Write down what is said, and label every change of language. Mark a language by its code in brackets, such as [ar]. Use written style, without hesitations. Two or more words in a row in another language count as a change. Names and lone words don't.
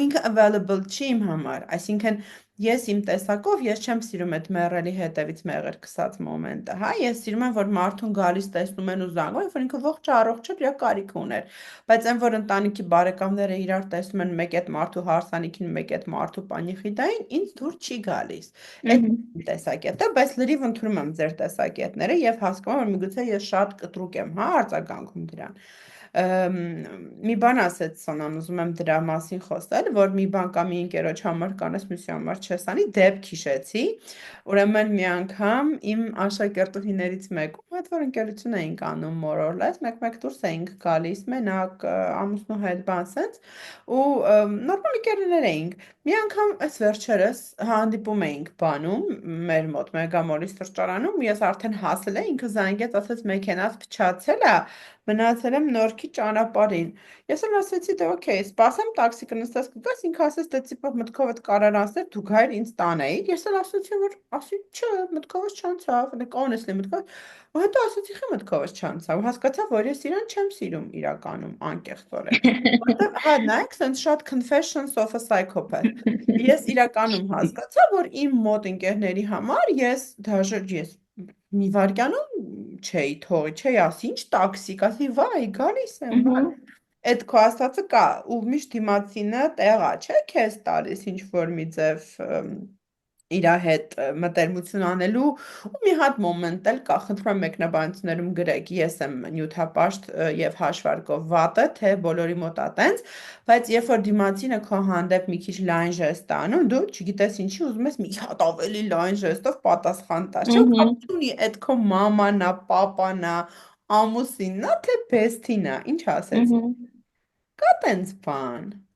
[hy] ինքը available չի իմ համար, այսինքն ես իմ տեսակով ես չեմ սիրում այդ մեռելի հետևից մեղր քսած մոմենտը, հա, ես սիրում եմ, որ մարդուն գալիս տեսնում են ու զանգում, որ ինքը ողջ առողջ էր, իր կարիք ուներ, բայց այն որ ընտանիքի բարեկամները իրար տեսնում են մեկ այդ մարդու հարսանիքին, մեկ այդ մարդու պանիխիդային, ինձ դուր չի գալիս։ Այդ իմ տեսակետը, բայց լրիվ ընդունում եմ ձեր տեսակետները եւ հասկանում եմ, որ միգուցե ես շատ կտրուկ եմ, հա, արձագանքում դրան։ Մի բան ասեց Սոնան, ուզում եմ դրա մասին խոսել, որ մի բան կա մի ընկերոջ համար կանես, մյուսի համար չես անի, դեպք հիշեցի, ուրեմն մի անգամ իմ աշակերտուհիներից մեկում, հետ որ ընկերություն էինք անում [en] more or less, [hy] մեկ-մեկ դուրս էինք գալիս, մենակ ամուսնու հետ բան սենց, ու նորմալ ընկերներ էինք, մի անգամ այս վերջերս հանդիպում էինք բանում, մեր մոտ մեգամոլի սրճարանում, ես արդեն հասել էի, ինքը զանգեց, ասեց մեքենաս փչացել է, մնացել եմ Նորքի ճանապարհին։ Ես էլ ասեցի, դե օքեյ, սպասեմ տաքսի կնստես կգաս, ինքը ասեց, դե տիպը մտքովդ կարար ասել, դու գայր ինձ տանեիր։ Ես էլ ասեցի, որ ասի, չէ, մտքովս չանցավ, [en] like honestly [hy] մտքով։ Ու հետո ասեցի, խի մտքովս չանցավ։ Ու հասկացա, որ ես իրան չեմ սիրում իրականում անկեղծորեն։ Որտեվ հա, նայեք, sense շատ [en] confessions of a psychopath։ [hy] Ես իրականում հասկացա, որ իմ մոտ ընկերների համար ես մի վարքանում չէի թողի, չէի ասի, ինչ տաքսիկ, ասի, վայ, գալիս եմ, հա։ Այդ քո ասածը կա, ու միշտ դիմացինը տեղա չէ քեզ տալիս ինչ որ մի ձև իրա հետ մտերմություն անելու ու մի հատ մոմենտ էլ կա, խնդրում եմ մեկնաբանություններում գրեք, ես եմ նյութապաշտ եւ հաշվարկով վատը, թե բոլորի մոտ ա տենց, բայց երբ որ դիմացինը քո հանդեպ մի քիչ լայն ժեստ է անում, դու չգիտես ինչի ուզում ես մի հատ ավելի լայն ժեստով պատասխան տաս, չէ՞, կապ չունի այդ քո մաման է, պապան է, ամուսինն է, թե բեսթին է, ինչ ասեց։ Կա տենց բան։